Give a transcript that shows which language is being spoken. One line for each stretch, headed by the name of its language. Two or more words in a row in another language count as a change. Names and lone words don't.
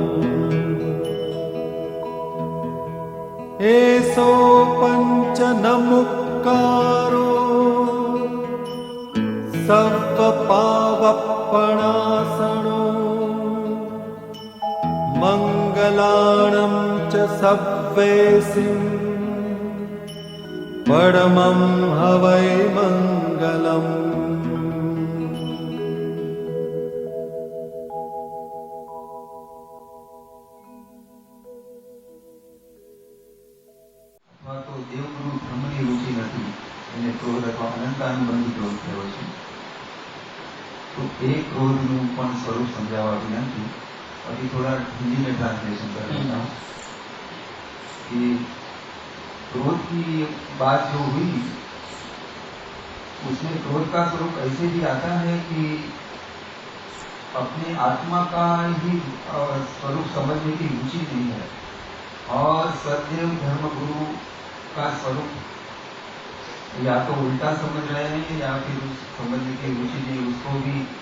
Prakrit languages: एसो पञ्चनमुक्कारो सव्वपावप्पणासनो मङ्गलाणं च सव्वेसिं परमं हवै मङ्गलम्।
Gujarati: તો દેવગુરુ બ્રહ્મની રુચિ નથી એને ક્રોધ અથવા અનંતાનુબંધી ક્રોધ થયો છે. તો એ ક્રોધનું પણ સ્વરૂપ સમજાવવા વિનંતી.
Hindi: अभी थोड़ा हिंदी में ट्रांसलेशन कर देता हूँ कि क्रोध की बात जो हुई उसमें क्रोध का स्वरूप ऐसे भी आता है कि अपने आत्मा का ही स्वरूप समझने की रुचि नहीं है और सदैव धर्म गुरु का स्वरूप या तो उल्टा समझ रहे हैं या फिर उस समझने की रुचि नहीं, उसको भी